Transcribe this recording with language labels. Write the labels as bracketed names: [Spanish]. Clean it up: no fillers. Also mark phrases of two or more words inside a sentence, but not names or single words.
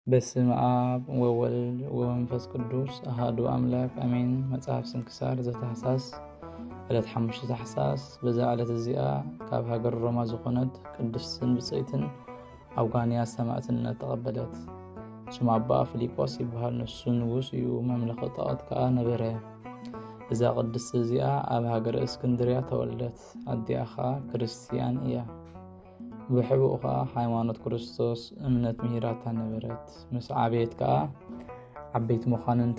[Geez] በስመ አብ ወወልድ ወመንፈስ ቅዱስ አሐዱ አምላክ አሜን። መጽሐፍ ስንክሳር ዘታኅሳስ [Tigrinya] ዕለት 5 ታኅሳስ። በዛ ዕለት እዚኣ ካብ ሃገር ሮማ ዝኾነት ቅድስትን ብጽይትን አውጋንያ ሰማዕትነት ተቐበለት። ስሙ አባ ፊልጶስ ይበሃል። ንሱ ንጉስ እዩ። መምለኺ ጣዖት ከዓ ነበረ። እዛ ቅድስት እዚኣ ኣብ ሃገረ እስክንድርያ ተወለደት። ኣዲኣ ከዓ ክርስቲያን እያ። ብሕቡእ ከዓ ሃይማኖት ክርስቶስ እምነት ምሂራታ ነበረት። ምስ ዓበየት ከዓ ዓበይቲ መኳንንቲ